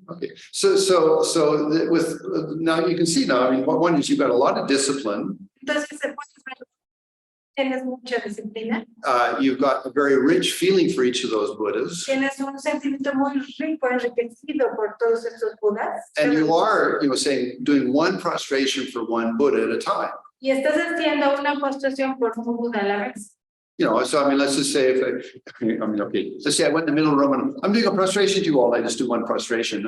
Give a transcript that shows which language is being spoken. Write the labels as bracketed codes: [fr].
[en] Okay, so with now you can see now. I mean, one is you've got a lot of discipline. [es] Entonces se puede ver, tienes mucha disciplina. [en] You've got a very rich feeling for each of those Buddhas. [es] Tienes un sentimiento muy rico, enriquecido por todos estos Budas. [en] And you are, saying doing one prostration for one Buddha at a time. [es] Y estás haciendo una postración por un Buda a la vez. [en] So I mean, let's just say okay, let's say I went in the middle of the room and I'm doing a prostration to you all. I just do one prostration.